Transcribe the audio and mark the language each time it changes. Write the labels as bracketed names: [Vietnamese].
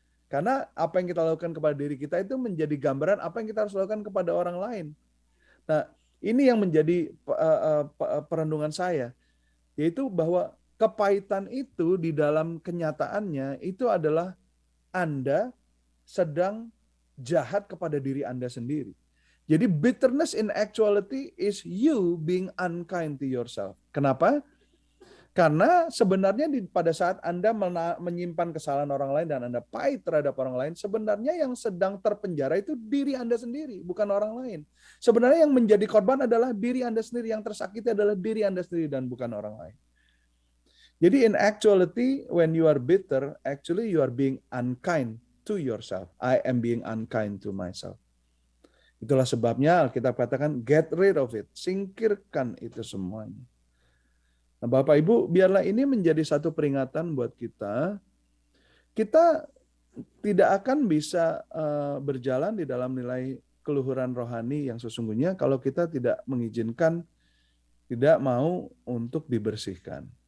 [Indonesian] Karena apa yang kita lakukan kepada diri kita itu menjadi gambaran apa yang kita harus lakukan kepada orang lain. Nah, ini yang menjadi perenungan saya, yaitu bahwa kepahitan itu di dalam kenyataannya itu adalah Anda sedang jahat kepada diri Anda sendiri. Jadi [English] bitterness in actuality is you being unkind to yourself. [Indonesian] Kenapa? Karena sebenarnya pada saat Anda menyimpan kesalahan orang lain dan Anda pahit terhadap orang lain, sebenarnya yang sedang terpenjara itu diri Anda sendiri, bukan orang lain. Sebenarnya yang menjadi korban adalah diri Anda sendiri, yang tersakiti adalah diri Anda sendiri dan bukan orang lain. Jadi [English] in actuality, when you are bitter, actually you are being unkind to yourself. I am being unkind to myself. [Indonesian] Itulah sebabnya Alkitab katakan, [English] get rid of it. [Indonesian] Singkirkan itu semuanya. Nah, Bapak Ibu, biarlah ini menjadi satu peringatan buat kita. Kita tidak akan bisa berjalan di dalam nilai keluhuran rohani yang sesungguhnya kalau kita tidak mengizinkan, tidak mau untuk dibersihkan.